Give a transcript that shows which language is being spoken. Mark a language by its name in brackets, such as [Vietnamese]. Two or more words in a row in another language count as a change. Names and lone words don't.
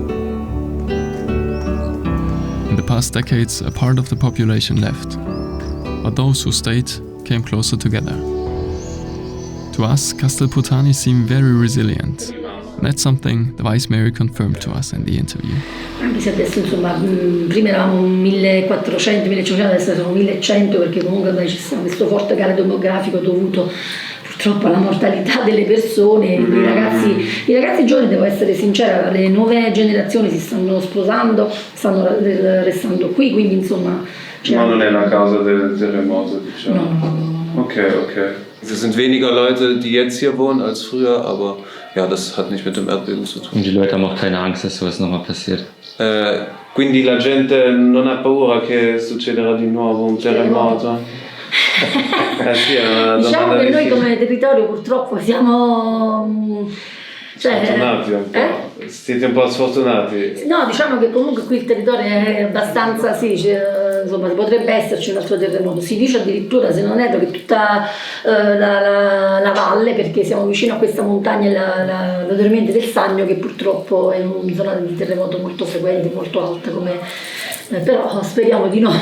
[English] In the past decades, a part of the population left, but those who stayed came closer together. To us, Castelpotani seem very resilient. And that's something the Vice Mayor confirmed to us in the interview. [Italian] Anche se adesso insomma prima eravamo 1400, 1500, adesso siamo 1100 perché comunque c'è stato questo forte calo demografico dovuto purtroppo alla mortalità delle persone. I ragazzi giovani, devo essere sincera, le nuove generazioni si stanno sposando, stanno restando qui, quindi insomma... Ma non è la causa del terremoto, diciamo? No. Okay. [German] Es sind weniger Leute, die jetzt hier wohnen als früher, aber ja, das hat nicht mit dem Erdbeben zu tun. Und die Leute haben auch keine Angst, dass sowas nochmal passiert. [Italian] Quindi la gente non ha paura che succederà di nuovo un terremoto? Sì, diciamo che noi come territorio purtroppo siamo... Sfortunati un po', siete un po' sfortunati. No, diciamo che comunque qui il territorio è abbastanza, sì, insomma potrebbe esserci un altro terremoto, si dice addirittura, se non erro, che tutta la valle, perché siamo vicino a questa montagna, la dormiente del Sannio, che purtroppo è una zona di terremoto molto frequente, molto alta, però speriamo di no.